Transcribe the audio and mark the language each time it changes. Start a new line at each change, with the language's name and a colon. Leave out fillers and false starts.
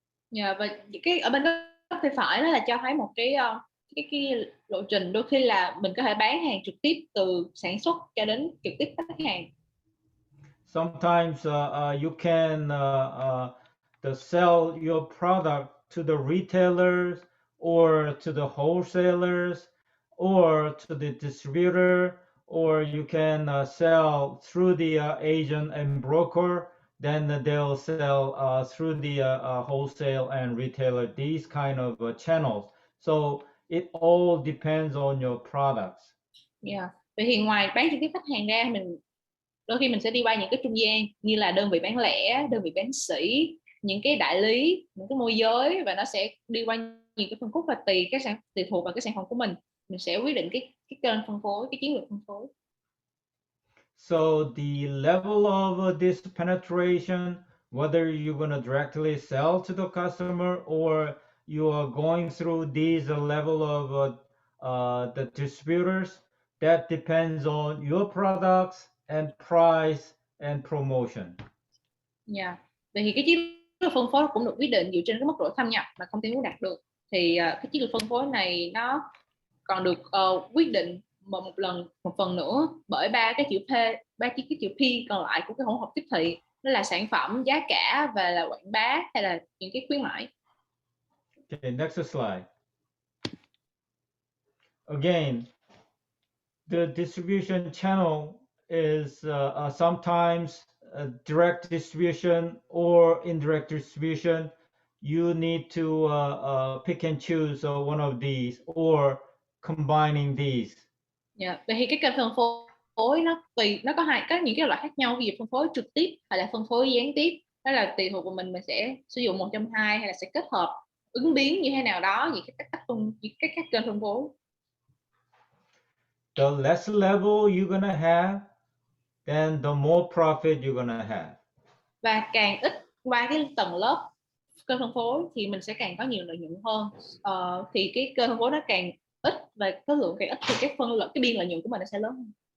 Vietnamese: Và cái ở bên góc tay phải đó là cho thấy một cái lộ trình đôi khi là mình có thể bán hàng trực tiếp từ sản xuất cho đến trực tiếp khách hàng.
English: Sometimes you can to sell your product to the retailers or to the wholesalers or to the distributor, or you can sell through the agent and broker. Then they'll sell through the wholesale and retailer, these kind of channels. So it all depends on your products. Yeah.
Vietnamese: Vậy thì ngoài bán trực tiếp khách hàng ra, đôi khi mình sẽ đi qua những cái trung gian như là đơn vị bán lẻ, đơn vị bán sỉ, những cái đại lý, những cái môi giới, và nó sẽ đi qua nhiều cái phân khúc, và tùy thuộc vào cái sản phẩm của mình sẽ quyết định cái kênh phân phối, cái chiến lược phân phối.
English: So the level of this penetration, whether you're going to directly sell to the customer or you are going through these level of the distributors, that depends on your products and price and promotion. Yeah.
Vietnamese: Vậy thì cái chiến lược phân phối cũng được quyết định dựa trên cái mức độ thâm nhập mà công ty muốn đạt được. Thì cái chiến lược phân phối này nó còn được quyết định một phần nữa bởi ba cái chữ P còn lại của cái hỗn hợp tiếp thị, đó là sản phẩm, giá cả và là quảng bá hay là những cái khuyến mãi.
English: Okay, next slide. Again, the distribution channel is sometimes direct distribution or indirect distribution. You need to pick and choose one of these or combining these. Yeah.
Vietnamese: Vậy thì cái kênh phân phối nó có những cái loại khác nhau, ví dụ phân phối trực tiếp hay là phân phối gián tiếp, đó là tùy thuộc vào mình sẽ sử dụng một trong hai hay là sẽ kết hợp ứng biến như thế nào đó, những các kênh phân phối.
English: The less level you're gonna have, then the more profit you're gonna have.
Vietnamese: Và càng ít qua cái tầng lớp kênh phân phối thì mình sẽ càng có nhiều lợi nhuận hơn. Thì cái kênh phân phối nó càng ít và số lượng càng ít thì cái biên lợi nhuận của mình nó sẽ lớn hơn.